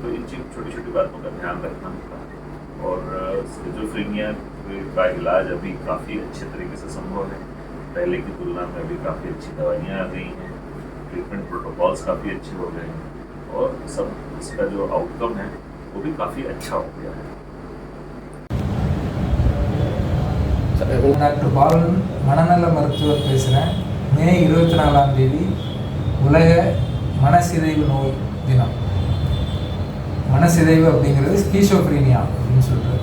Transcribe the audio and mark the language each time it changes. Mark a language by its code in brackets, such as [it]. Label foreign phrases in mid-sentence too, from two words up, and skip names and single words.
[hi] तो इन छोटी छोटी बातों का ध्यान रखना होता है। और स्किज़ोफ्रेनिया का इलाज अभी काफ़ी अच्छे तरीके से संभव है, पहले की तुलना में अभी काफ़ी अच्छी दवाइयाँ आ गई हैं, [en] treatment protocols [hi] काफ़ी अच्छे हो गए हैं और सब इसका जो आउटकम है वो भी काफ़ी अच्छा हो गया है। [ta] டாக்டர் பாலன் மனநல மருத்துவர் பேசுகிறேன். மே 24ஆம் தேதி உலக மனசிதைவு நோய் தினம். மனசிதைவு அப்படிங்கிறது ஸ்கீசோஃப்ரீனியா அப்படின்னு சொல்கிறது.